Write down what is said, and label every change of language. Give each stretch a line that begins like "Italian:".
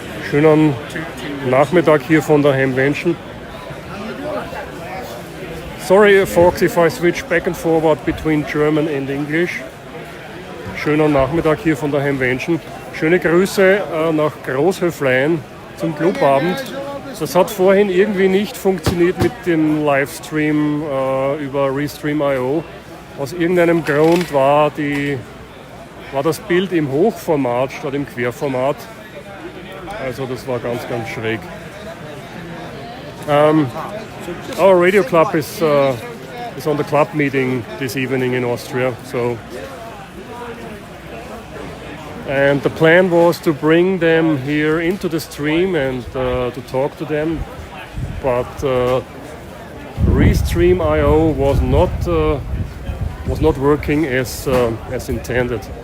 German: Schönen Nachmittag hier von der Hamvention.
English: Sorry, folks, if I switch back and forward between German and English.
German: Schönen Nachmittag hier von der Hamvention. Schöne Grüße nach Großhöflein zum Clubabend. Das hat vorhin irgendwie nicht funktioniert mit dem Livestream über Restream.io. Aus irgendeinem Grund war das Bild im Hochformat statt im Querformat. Also das war ganz, ganz schräg.
English: Our radio club is on the club meeting this evening in Austria. And the plan was to bring them here into the stream and to talk to them, but Restream.io was not working as intended.